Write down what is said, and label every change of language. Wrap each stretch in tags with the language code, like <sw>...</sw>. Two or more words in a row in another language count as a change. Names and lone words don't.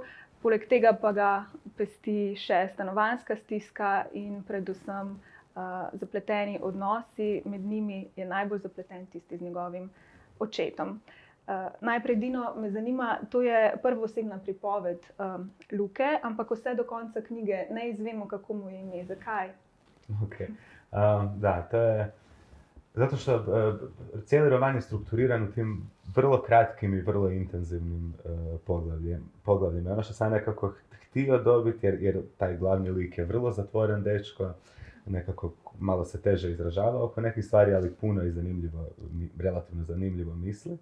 <sl>Poleg tega pa ga pesti še stanovanjska stiska in predvsem zapleteni odnosi. Med njimi je najbolj zapleten tisti z njegovim očetom. Najprej, Dino, me zanima, to je prvoosebna pripoved Luke, ampak vse do konca knjige ne izvemo, kako mu je ime. Zakaj? Okay.</sl> <hr>Da, to je zato što cijeli roman je strukturiran u tim vrlo kratkim i vrlo intenzivnim poglavljima. Ono što sam nekako htio dobiti, jer taj glavni lik je vrlo zatvoren dečko, nekako malo se teže izražava oko nekih stvari, ali puno i relativno zanimljivo misli.</hr>